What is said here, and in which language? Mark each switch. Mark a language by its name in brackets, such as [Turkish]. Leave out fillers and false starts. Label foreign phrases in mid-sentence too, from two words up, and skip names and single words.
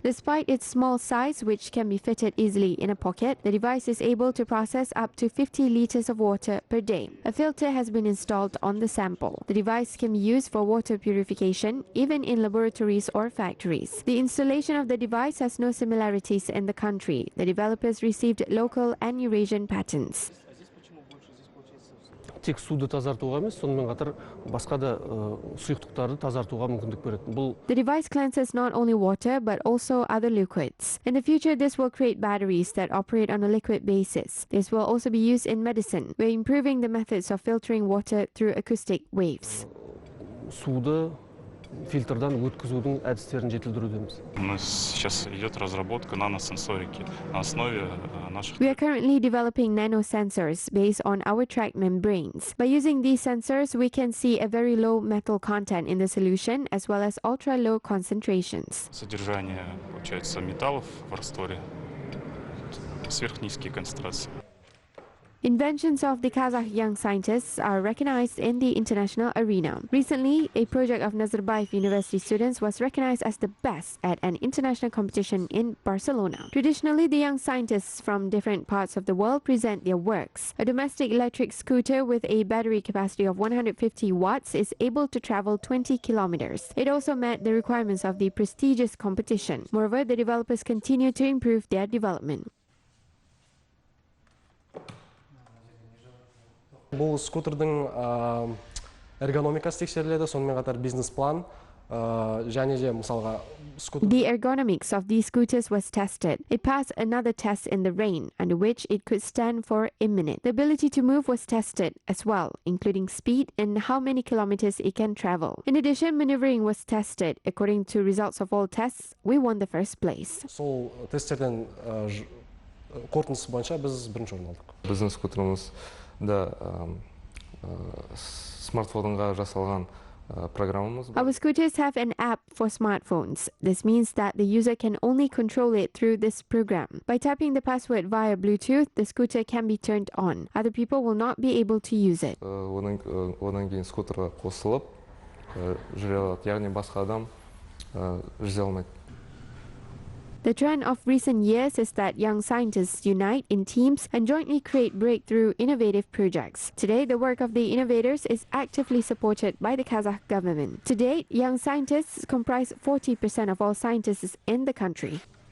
[English] Despite its small size, which can be fitted easily in a pocket, the device is able to process up to 50 liters of water per day. A filter has been installed on the sample. The device can be used for water purification, even in laboratories or factories. The installation of the device has no similarities in the country. The developers received local and Eurasian patents. [Kazakh] тек суды тазартуға емес, сонымен қатар басқа да сұйықтықтарды тазартуға мүмкіндік береді. [English] The device cleanses not only water but also other liquids. In the future, this will create batteries that operate on a liquid basis. This will also be used in medicine. We're improving the methods of filtering water through acoustic waves. [Kazakh] Суды фильтрдан өткізудің әдістерін жетілдірудеміз. [Russian] Сейчас идет разработка наносенсорики на основе наших. [English] We are currently developing nanosensors based on our track membranes. By using these sensors, we can see a very low metal content in the solution as well as ultra low concentrations. [Russian] Содержание, получается, металлов в растворе, сверхнизкие концентрации. [English] Inventions of the Kazakh young scientists are recognized in the international arena. Recently, a project of Nazarbayev University students was recognized as the best at an international competition in Barcelona. Traditionally, the young scientists from different parts of the world present their works. A domestic electric scooter with a battery capacity of 150 watts is able to travel 20 kilometers. It also met the requirements of the prestigious competition. Moreover, the developers continue to improve their development. [Kazakh] Бұл скутердің эргономикасы тексеріледі, сонымен қатар бизнес-план, және де мысалға [English] The ergonomics of these scooters was tested. It passed another test in the rain, under which it could stand for a minute. The ability to move was tested as well, including speed and how many kilometers it can travel. In addition, maneuvering was tested. According to results of all tests, we won the first place. [Kazakh] Сол тесттерден қорытындысы бойынша біз бірінші орын алдық. Біздің скутерімізді смартфонға жасалған программамыз. [English] Our scooters have an app for smartphones. This means that the user can only control it through this program. By typing the password via Bluetooth, the scooter can be turned on. Other people will not be able to use it. [Kazakh] Одан кейін скутерға қосылып жүре алады, яғни басқа адам жүзе алмайды. [English] The trend of recent years is that young scientists unite in teams and jointly create breakthrough innovative projects. Today, the work of the innovators is actively supported by the Kazakh government. To date, young scientists comprise 40% of all scientists in the country.